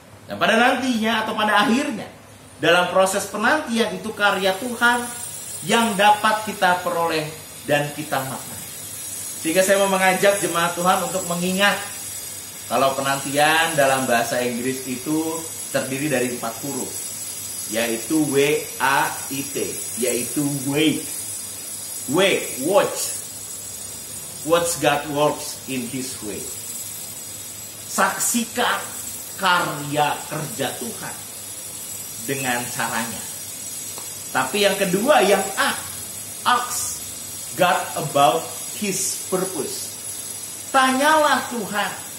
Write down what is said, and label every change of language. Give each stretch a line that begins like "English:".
Indonesian: Dan pada nantinya atau pada akhirnya, dalam proses penantian itu karya Tuhan yang dapat kita peroleh dan kita maknai. Sehingga saya mau mengajak jemaat Tuhan untuk mengingat kalau penantian dalam bahasa Inggris itu terdiri dari 4 huruf, yaitu W-A-I-T, yaitu wait.
English: Wait, watch. Watch God works in His way.
Indonesian: Saksikan karya kerja Tuhan dengan caranya. Tapi yang kedua, yang
English: ask God about His purpose.
Indonesian: Tanyalah Tuhan.